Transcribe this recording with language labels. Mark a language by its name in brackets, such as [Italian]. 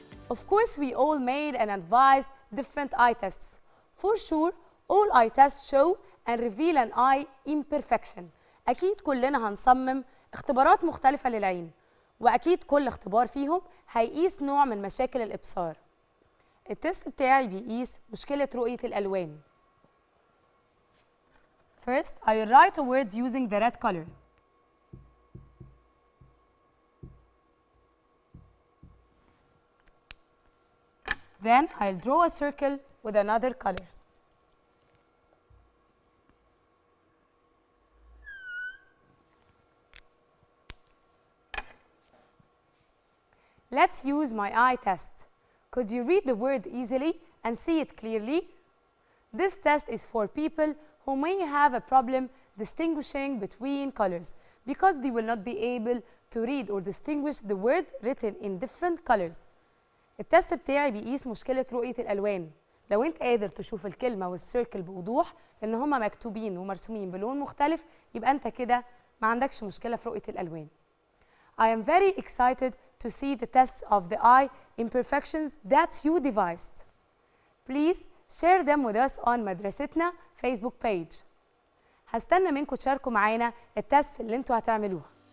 [English] Of course, we all made and advised different eye tests. For sure, all eye tests show and reveal an eye imperfection. [Arabic] أكيد كلنا هنصمم اختبارات مختلفة للعين، وأكيد كل اختبار فيهم هيقيس نوع من مشاكل الإبصار. التست بتاعي بيقيس مشكلة رؤية الألوان. [English] First, I will write a word using the red color. Then I'll draw a circle with another color. Let's use my eye test. Could you read the word easily and see it clearly? This test is for people who may have a problem distinguishing between colors because they will not be able to read or distinguish the word written in different colors. [Arabic] التست بتاعي بيقيس مشكلة رؤية الألوان. لو أنت قادر تشوف الكلمة والسيركل بوضوح إن هما مكتوبين ومرسومين بلون مختلف يبقى أنت كده ما عندكش مشكلة في رؤية الألوان. [English] I am very excited to see the tests of the eye imperfections that you devised. Please share them with us on مدرستنا Facebook page. [Arabic] هستنى منكم تشاركوا معانا التست اللي انتوا هتعملوها.